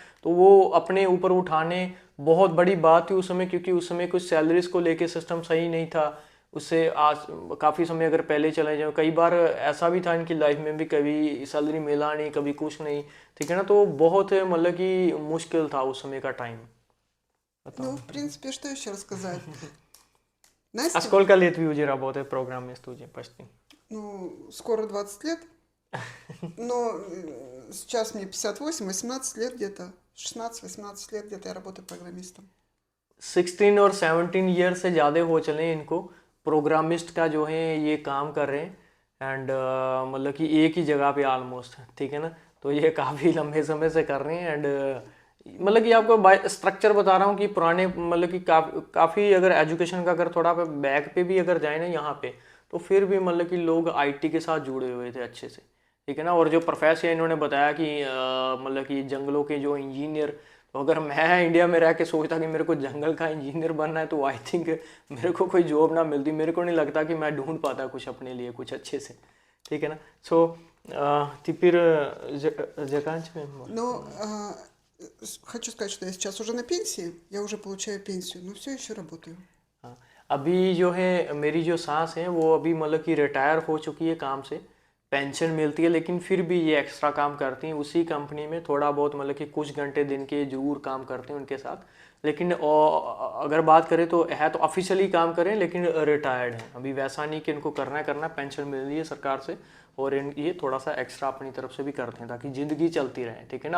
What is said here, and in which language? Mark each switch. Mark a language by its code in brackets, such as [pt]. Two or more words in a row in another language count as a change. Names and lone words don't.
[hi] तो वो अपने ऊपर उठाने बहुत बड़ी बात थी उस समय, क्योंकि उस समय कुछ सैलरीज को लेके सिस्टम सही नहीं था। उससे आज काफ़ी समय अगर पहले चले जाओ, कई बार ऐसा भी था इनकी लाइफ में भी, कभी सैलरी मिला नहीं, कभी कुछ नहीं, ठीक है ना। तो बहुत मतलब कि मुश्किल था उस समय का टाइम। [ru] Ну, [hi] बताओ। [ru] в принципе, что еще рассказать? А Настя, сколько лет вы уже работаете программист уже почти? ну, скоро 20 лет, но сейчас мне 58, 18 лет где-то, 16-18 лет где-то я работаю программистом. [hi] 16 और 17 ईयर से ज़्यादा हो चले इनको प्रोग्रामिस्ट का जो है ये काम कर रहे हैं। एंड मतलब कि एक ही जगह पे ऑलमोस्ट, ठीक है ना। तो ये काफ़ी लंबे समय से कर रहे हैं। एंड मतलब कि आपको [en] by structure [hi] बता रहा हूँ कि पुराने मतलब कि काफ़ी अगर एजुकेशन का अगर थोड़ा पे बैक पे भी अगर जाए ना यहाँ पे, तो फिर भी मतलब कि लोग आईटी के साथ जुड़े हुए थे अच्छे से, ठीक है ना। और जो प्रोफेसर इन्होंने बताया कि मतलब कि जंगलों के जो इंजीनियर, तो अगर मैं इंडिया में रह के सोचता कि मेरे को जंगल का इंजीनियर बनना है, तो [en] I think [hi] मेरे को कोई जॉब ना मिलती। मेरे को नहीं लगता कि मैं ढूंढ पाता कुछ अपने लिए कुछ अच्छे से, ठीक है ना। [ru] सो теперь заканчиваем, может? Но Хочу сказать, что я сейчас уже на пенсии, я уже получаю пенсию, но все еще работаю. [hi] हाँ, अभी जो है मेरी जो सास है वो अभी मतलब कि रिटायर हो चुकी है काम से, पेंशन मिलती है, लेकिन फिर भी ये एक्स्ट्रा काम करती हैं उसी कंपनी में, थोड़ा बहुत मतलब कि कुछ घंटे दिन के जरूर काम करते हैं उनके साथ। लेकिन अगर बात करें तो है तो ऑफिशियली काम करें, लेकिन रिटायर्ड हैं अभी, वैसा नहीं कि इनको करना है करना, पेंशन मिल रही है सरकार से, और ये थोड़ा सा एक्स्ट्रा अपनी तरफ से भी करते हैं ताकि ज़िंदगी चलती रहे, ठीक है ना।